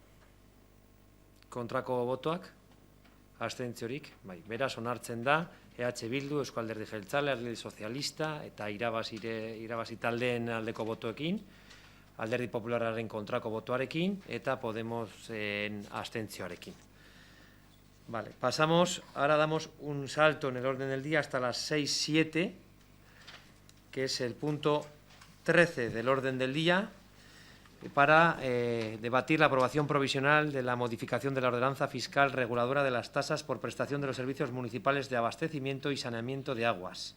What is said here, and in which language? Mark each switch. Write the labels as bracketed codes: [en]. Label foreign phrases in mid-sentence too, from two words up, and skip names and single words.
[eu] Kontrako botoak, abstentziorik, bai, beraz onartzen da, EH Bildu, Eusko Alderdi Jeltzale, Alderdi Sozialista eta irabazi taldeen aldeko botoekin, Alderdi Popularraren kontrako botoarekin eta Podemosen abstentzioarekin. [es] Vale, pasamos, ahora damos un salto en el orden del día hasta las 6-7, que es el punto 13 del orden del día, para debatir la aprobación provisional de la modificación de la ordenanza fiscal reguladora de las tasas por prestación de los servicios municipales de abastecimiento y saneamiento de aguas.